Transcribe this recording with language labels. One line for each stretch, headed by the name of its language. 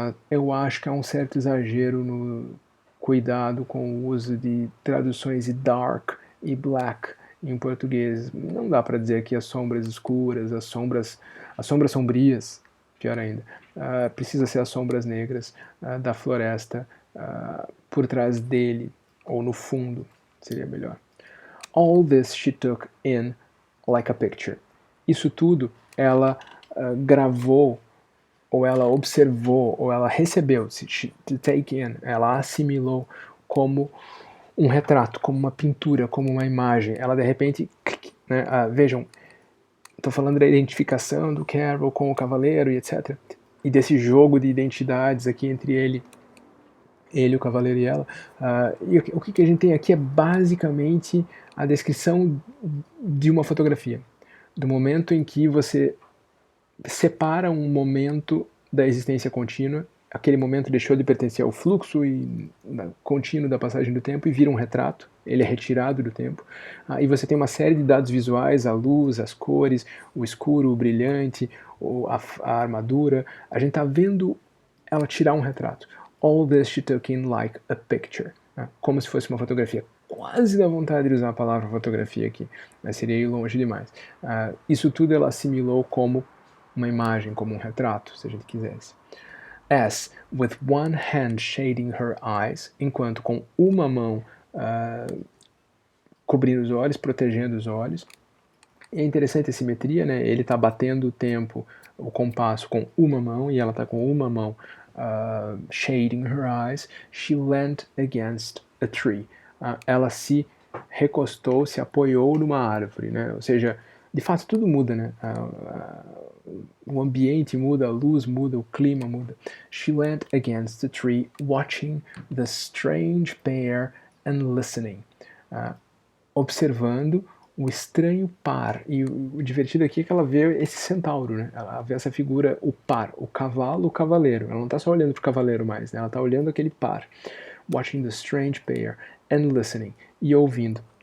Portuguese: Eu acho que há um certo exagero no cuidado com o uso de traduções de dark e black em português. Não dá para dizer que as sombras escuras, as sombras sombrias, pior ainda. Precisa ser as sombras negras da floresta por trás dele, ou no fundo, seria melhor.
English: All this she took in like a picture.
Portuguese: Isso tudo ela gravou, ou ela observou, ou ela recebeu, to take in, ela assimilou como um retrato, como uma pintura, como uma imagem. Ela de repente, né, vejam, estou falando da identificação do Carroll com o cavaleiro e etc. E desse jogo de identidades aqui entre ele ele, o cavaleiro e ela. E o que a gente tem aqui é basicamente a descrição de uma fotografia, do momento em que você separa um momento da existência contínua, aquele momento deixou de pertencer ao fluxo contínuo da passagem do tempo e vira um retrato, ele é retirado do tempo, e você tem uma série de dados visuais, a luz, as cores, o escuro, o brilhante, a armadura, a gente está vendo ela tirar um retrato.
English: All this she took in like a picture, né?
Portuguese: Como se fosse uma fotografia. Quase dá vontade de usar a palavra fotografia aqui, mas seria ir longe demais. Isso tudo ela assimilou como uma imagem, como um retrato, se a gente quisesse. As, with one hand shading her eyes, enquanto com uma mão cobrindo os olhos, protegendo os olhos. É interessante a simetria, né? Ele está batendo o tempo, o compasso com uma mão e ela está com uma mão shading her eyes.
English: She leant against a tree.
Portuguese: Ela se recostou, se apoiou numa árvore, né? Ou seja, de fato tudo muda, né? O ambiente muda, a luz muda, o clima muda.
English: She leant against the tree, watching the strange pair and listening.
Portuguese: Observando o estranho par. E o divertido aqui é que ela vê esse centauro, né? Ela vê essa figura, o par, o cavalo, o cavaleiro. Ela não está só olhando para o cavaleiro mais, né? Ela está olhando aquele par. Watching the strange pair and listening. E ouvindo.